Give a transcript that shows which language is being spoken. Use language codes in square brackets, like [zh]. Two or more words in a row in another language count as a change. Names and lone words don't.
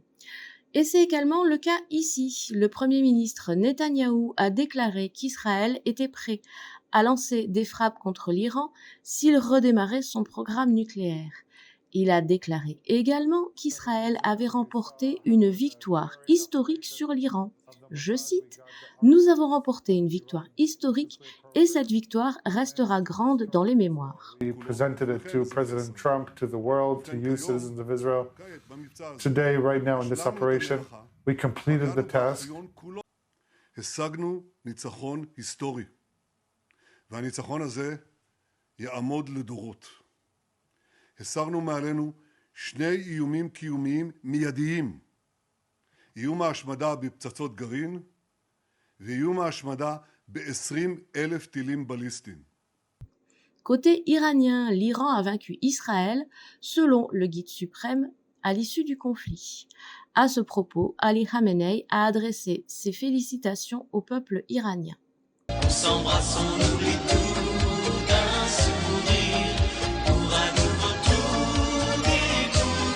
[fr] Et c'est également le cas ici. Le Premier ministre Netanyahou a déclaré qu'Israël était prêt à lancer des frappes contre l'Iran s'il redémarrait son programme nucléaire. Il a déclaré également qu'Israël avait remporté une victoire historique sur l'Iran. Je cite, « Nous avons remporté une victoire historique et cette victoire restera grande dans les mémoires. » [en] We presented it to President Trump, to the world, to you, citizens of Israel. Today, right now in this operation, we completed the task. [he] השגנו ניצחון היסטורי, והניצחון הזה יעמוד לדורות. הסרנו מעלינו 2 איומים קיומיים מיידיים, איום ההשמדה בפצצות גרעין, ואיום ההשמדה ב-20,000 טילים בליסטיים. [fr] Côté iranien, l'Iran a vaincu Israël, selon le guide suprême, à l'issue du conflit. À ce propos, Ali Khamenei a adressé ses félicitations au peuple iranien. On s'embrasse, on oublie tout d'un sourire pour un nouveau tour découvrir.